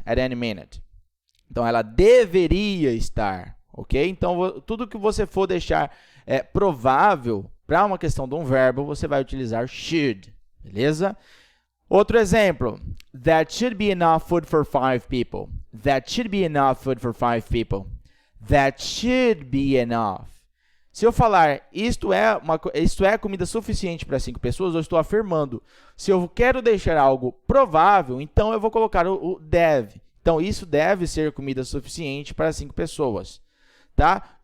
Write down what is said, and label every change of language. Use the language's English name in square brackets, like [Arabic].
[English] At any minute. [Portuguese] Então, ela deveria estar, ok? Então, tudo que você for deixar provável para uma questão de um verbo, você vai utilizar should, beleza? Outro exemplo, [English] that should be enough food for 5 people. That should be enough food for 5 people. That should be enough. [Portuguese] Se eu falar isto é comida suficiente para 5 pessoas, eu estou afirmando. Se eu quero deixar algo provável, então eu vou colocar o deve. Então, isso deve ser comida suficiente para 5 pessoas. Tá?